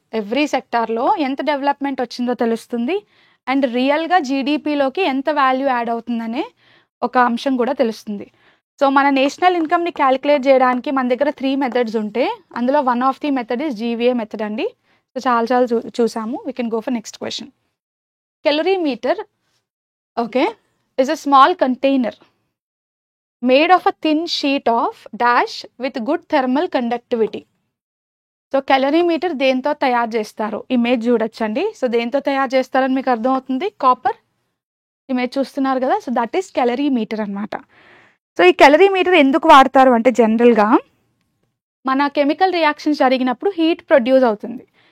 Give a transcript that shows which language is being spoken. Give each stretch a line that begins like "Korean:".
Telugu: Every సెక్టార్లో ఎంత development వచ్చిందో తెలుస్తుంది. అండ్ రియల్గా జీడిపిలోకి ఎంత వాల్యూ యాడ్ అవుతుందనే ఒక అంశం కూడా తెలుస్తుంది. సో మన నేషనల్ ఇన్కమ్ని క్యాలిక్యులేట్ చేయడానికి మన దగ్గర 3 మెథడ్స్ ఉంటే అందులో one of the method is GVA method అండి. సో చాలా చూసాము.
English: We can go for next question. Calorimeter is a small container made of a thin sheet of dash with good thermal conductivity.
Telugu: So కెలరీమీటర్ దేంతో తయారు చేస్తారు? Image చూడొచ్చండి. So దేంతో తయారు చేస్తారని మీకు అర్థమవుతుంది, కాపర్. ఇమేజ్ చూస్తున్నారు కదా, సో దట్ ఈస్ కెలరీమీటర్ అనమాట. సో ఈ కెలరీమీటర్ ఎందుకు వాడతారు అంటే జనరల్గా మన కెమికల్ రియాక్షన్స్ జరిగినప్పుడు హీట్ ప్రొడ్యూస్ అవుతుంది.